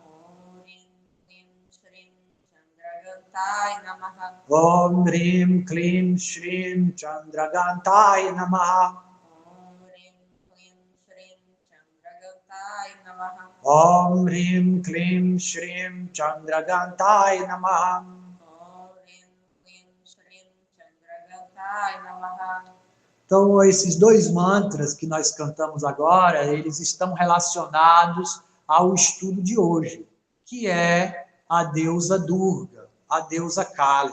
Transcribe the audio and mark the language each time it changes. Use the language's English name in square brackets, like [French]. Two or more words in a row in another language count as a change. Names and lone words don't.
[Sanskrit] Om Hrim Klim Shrim Chandragantaya Namaha. Om Hrim Klim Shrim Chandragantaya Namaha. [Portuguese] Então, esses dois mantras que nós cantamos agora, eles estão relacionados ao estudo de hoje, que é a deusa Durga, a deusa Kali.